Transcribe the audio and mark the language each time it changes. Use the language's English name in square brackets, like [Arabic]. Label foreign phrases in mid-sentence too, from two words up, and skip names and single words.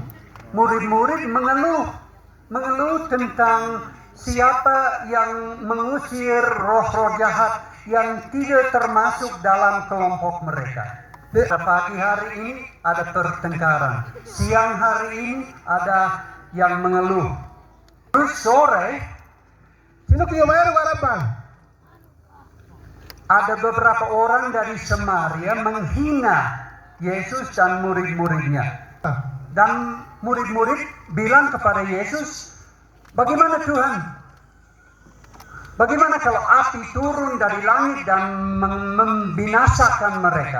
[Indonesian] Murid-murid mengeluh tentang siapa yang mengusir roh-roh jahat yang tidak termasuk dalam kelompok mereka. Pagi hari ini ada pertengkaran. Siang hari ini ada yang mengeluh. Terus sore, sino kiyomayan warapang. Ada beberapa orang dari Samaria menghina Yesus dan murid-muridnya. Dan murid-murid bilang kepada Yesus, "Bagaimana Tuhan? Bagaimana kalau api turun dari langit dan membinasakan mereka?"